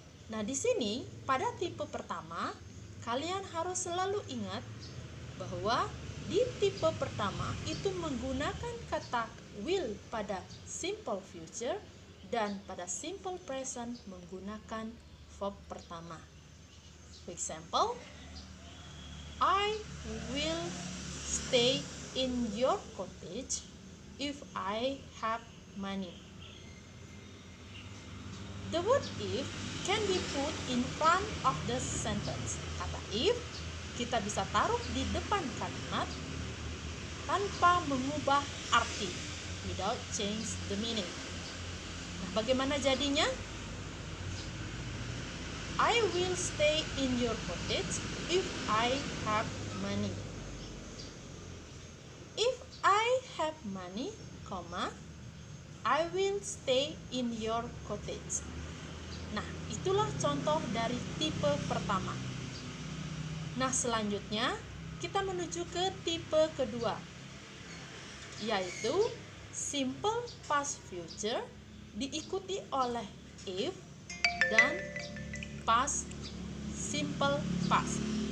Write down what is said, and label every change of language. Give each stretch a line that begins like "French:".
Indonesian: Nah, di sini pada tipe pertama kalian harus selalu ingat bahwa di tipe pertama itu menggunakan kata will pada simple future dan pada simple present menggunakan verb pertama.
English: For example, I will stay in your cottage if I have money. The word if can be put in front of the sentence.
Indonesian: Kata if kita bisa taruh di depan kalimat tanpa mengubah arti,
English: without change the meaning.
Indonesian: Nah, bagaimana jadinya?
English: I will stay in your cottage if I have money. If I have money, I will stay in your cottage.
Indonesian: Nah, itulah contoh dari tipe pertama. Nah, selanjutnya kita menuju ke tipe kedua, yaitu simple past future diikuti oleh if dan past simple past.